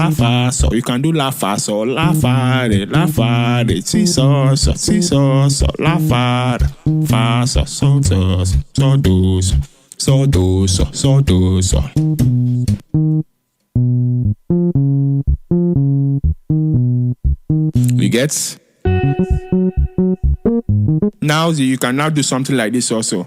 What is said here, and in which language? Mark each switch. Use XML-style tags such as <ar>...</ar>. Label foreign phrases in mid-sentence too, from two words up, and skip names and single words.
<en>You can do la fa so, la fa re, ti so so, la fa so do so. You get? Now you can now do something like this also.</en>